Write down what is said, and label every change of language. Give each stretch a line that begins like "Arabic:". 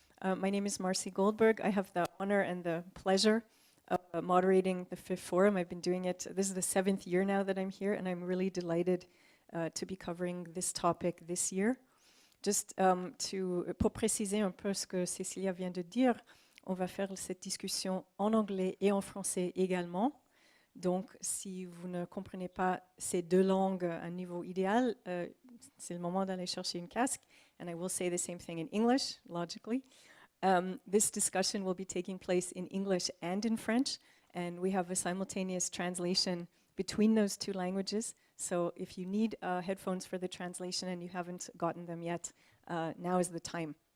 English: My name is Marcy Goldberg. I have the honor and the pleasure of moderating the fifth forum. I've been doing it, this is the 7th year now that I'm here, and I'm really delighted to be covering this topic this year.
French: Just pour préciser un peu ce que Cecilia vient de dire, on va faire cette discussion en anglais et en français également. Donc, si vous ne comprenez pas ces deux langues à un niveau idéal, c'est le moment d'aller chercher une casque.
English: And I will say the same thing in English, logically. This discussion will be taking place in English and in French, and we have a simultaneous translation between those two languages. So if you need headphones for the translation and you haven't gotten them yet, now is the time.